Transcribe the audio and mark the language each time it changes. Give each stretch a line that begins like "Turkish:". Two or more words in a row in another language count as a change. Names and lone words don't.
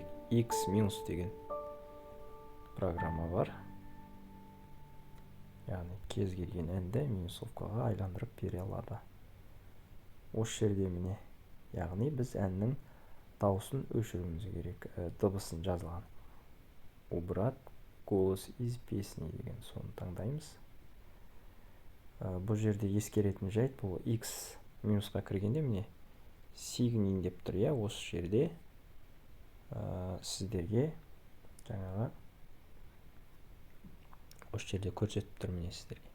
Kazakh: X- деген программа бар. Яғни кез келген әнді минусовкаға айландырып бере алады. Осы жерде міне, яғни біз әннің дауысын өшіруіміз керек, дыбысын жазылған.
Russian: Убрать голос из песни
Kazakh: деген соны таңдаймыз. Бұл жерде ескеретін жайт, бұл X минусқа кіргенде міне сигнин деп тұр. Осы жерде сіздерге жаңағы осы жерде көрсетіп тұр міне сіздерге.